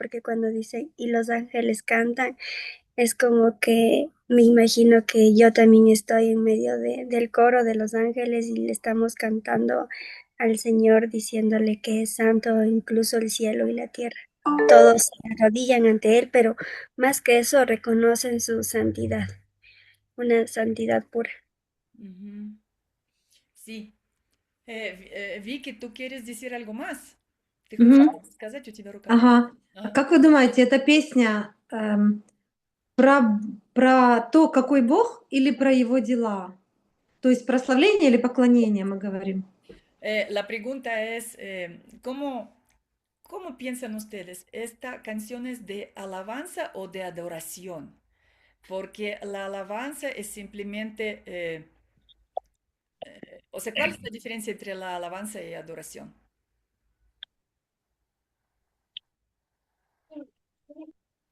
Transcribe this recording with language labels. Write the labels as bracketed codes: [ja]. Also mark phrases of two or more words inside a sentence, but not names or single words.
[es] Porque cuando dice, y los ángeles cantan, es como que me imagino que yo también estoy en medio del coro de los ángeles y le estamos cantando al Señor diciéndole que es santo, incluso el cielo y la tierra. Todos se arrodillan ante Él, pero más que eso reconocen su santidad, una santidad pura. Ujú. Sí. Vicky, ¿tú quieres decir algo más? [ru] Ты хочешь Мгм. что-то сказать? У тебя рука поднята. Ага. А Ага. как вы думаете, эта песня про, про то, какой Бог, или про его дела? То есть прославление или поклонение мы говорим? [es] La pregunta es, ¿cómo piensan ustedes? ¿Esta canción es de alabanza o de adoración? Porque la alabanza es simplemente, o sea, ¿cuál es la diferencia entre la alabanza y adoración?